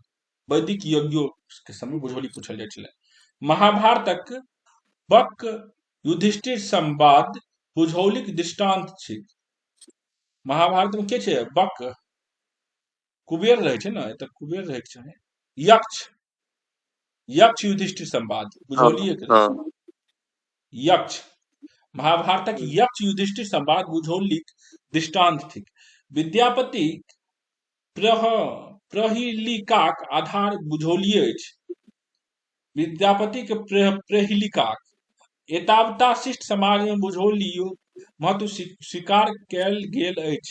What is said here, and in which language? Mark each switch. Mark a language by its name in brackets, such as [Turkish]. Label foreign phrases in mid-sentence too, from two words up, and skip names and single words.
[Maithili] वैदिक यज्ञों के समय बुझौली पूछल जाइ छलै। महाभारतक बक युधिष्ठिर संवाद बुझौलीक दृष्टांत छै। महाभारत में के छै? बक, कुबेर रहे छै ना, एतऽ कुबेर रहे छै, यक्ष युधिष्ठिर संवाद बुझौली यक्ष। महाभारतक यक्ष युधिष्ठिर संवाद बुझौलीक दृष्टांत थिक। विद्यापति प्रहेलिकाक आधार बुझौली अछि। विद्यापति के प्रहेलिकाक एतावता शिष्ट समाज में बुझौली महत्व स्वीकार कयल गेल अछि।